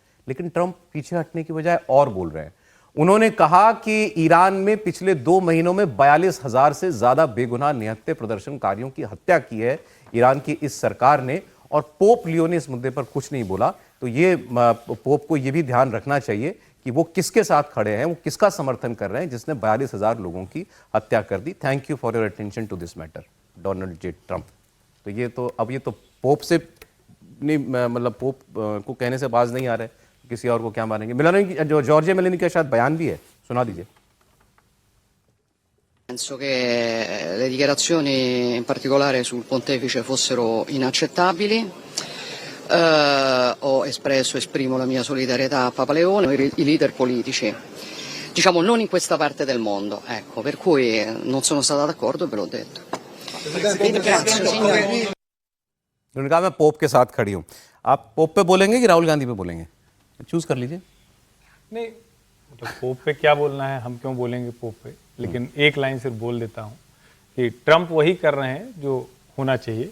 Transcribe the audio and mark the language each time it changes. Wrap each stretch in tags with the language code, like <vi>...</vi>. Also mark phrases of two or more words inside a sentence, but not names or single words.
<hi>लेकिन ट्रंप पीछे हटने की बजाय और बोल रहे हैं। उन्होंने कहा कि ईरान में पिछले 2 महीनों में 42,000 से ज्यादा बेगुनाह निहत्थे प्रदर्शनकारियों की हत्या की है ईरान की इस सरकार ने, और पोप लियो ने इस मुद्दे पर कुछ नहीं बोला। तो ये पोप को ये भी ध्यान रखना चाहिए कि वो किसके साथ खड़े हैं, वो किसका समर्थन कर रहे हैं जिसने 42,000 लोगों की हत्या कर दी।</hi> <en>thank you for your attention to this matter, डोनाल्ड जे ट्रंप।</en> <hi>तो ये तो पोप से नहीं, मतलब पोप को कहने से बाज नहीं आ रहे, किसी और को क्या मानेंगे। मेलोनी, जो जॉर्जिया मेलोनी का शायद बयान भी है, सुना दीजिए।</hi> <it>Penso che le dichiarazioni in particolare sul pontefice fossero inaccettabili. Esprimo la mia solidarietà a Papa Leone e i leader politici, diciamo non in questa parte del mondo, ecco, per cui non sono stata d'accordo e ve l'ho detto.</it> <hi>उन्होंने कहा मैं पोप के साथ खड़ी हूं। आप पोप पे बोलेंगे कि राहुल गांधी पे बोलेंगे, चूज कर लीजिए। नहीं, मतलब पोप पे क्या बोलना है, हम क्यों बोलेंगे पोप पे, लेकिन एक लाइन सिर्फ बोल देता हूं कि ट्रंप वही कर रहे हैं जो होना चाहिए।</hi>